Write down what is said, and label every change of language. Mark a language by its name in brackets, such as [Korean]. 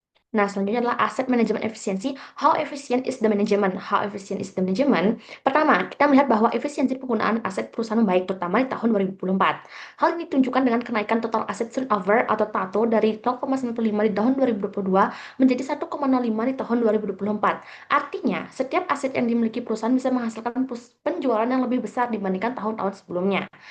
[Indonesian] Nah, selanjutnya adalah aset manajemen efisiensi. [English] How efficient is the management? How efficient is the management? [Indonesian] Pertama, kita melihat bahwa efisiensi penggunaan aset perusahaan membaik, terutama di tahun 2024. Hal ini ditunjukkan dengan kenaikan total aset turnover atau TATO dari 0,95 di tahun 2022 menjadi 1,05 di tahun 2024. Artinya, setiap aset yang dimiliki perusahaan bisa menghasilkan penjualan yang lebih besar dibandingkan tahun-tahun sebelumnya.